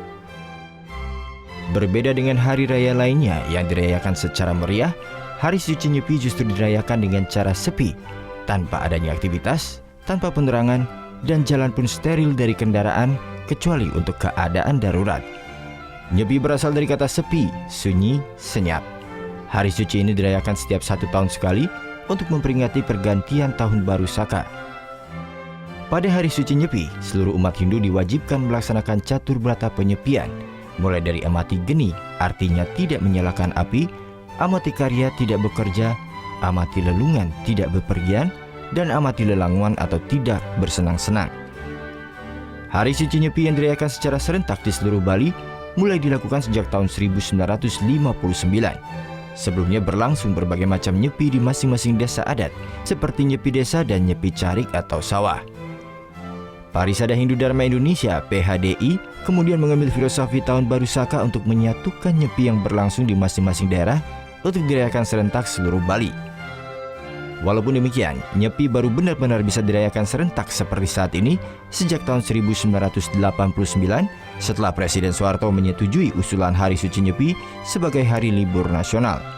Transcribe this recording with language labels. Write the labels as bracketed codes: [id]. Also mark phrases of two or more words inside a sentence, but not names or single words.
[id] Berbeda dengan hari raya lainnya yang dirayakan secara meriah, Hari Suci Nyepi justru dirayakan dengan cara sepi, tanpa adanya aktivitas, tanpa penerangan, dan jalan pun steril dari kendaraan kecuali untuk keadaan darurat. Nyepi berasal dari kata sepi, sunyi, senyap. Hari suci ini dirayakan setiap 1 tahun sekali untuk memperingati pergantian Tahun Baru Saka. Pada Hari Suci Nyepi, seluruh umat Hindu diwajibkan melaksanakan catur berata penyepian, mulai dari amati geni, artinya tidak menyalakan api, amati karya tidak bekerja, amati lelungan tidak bepergian, dan amati lelanguan atau tidak bersenang-senang. Hari Suci Nyepi yang dirayakan secara serentak di seluruh Bali mulai dilakukan sejak tahun 1959. Sebelumnya berlangsung berbagai macam nyepi di masing-masing desa adat, seperti nyepi desa dan nyepi carik atau sawah. Parisada Hindu Dharma Indonesia (PHDI) kemudian mengambil filosofi Tahun Baru Saka untuk menyatukan nyepi yang berlangsung di masing-masing daerah untuk dirayakan serentak seluruh Bali. Walaupun demikian, nyepi baru benar-benar bisa dirayakan serentak seperti saat ini sejak tahun 1989 setelah Presiden Soeharto menyetujui usulan Hari Suci Nyepi sebagai hari libur nasional.